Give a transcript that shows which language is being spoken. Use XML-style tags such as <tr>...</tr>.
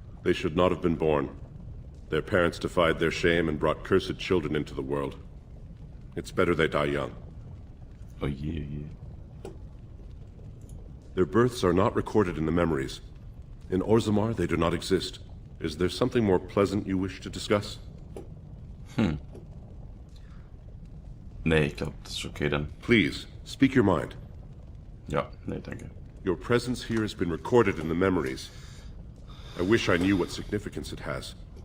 <en>They should not have been born. Their parents defied their shame and brought cursed children into the world. It's better they die young. Oh yeah. Their births are not recorded in the memories. In Orzammar, they do not exist. Is there something more pleasant you wish to discuss?</en> <de>Nee, ich glaube, das ist okay dann.</de> <en>Please, speak your mind.</en> <de>Ja, nee, danke.</de> <en>Your presence here has been recorded in the memories. I wish I knew what significance it has.</en>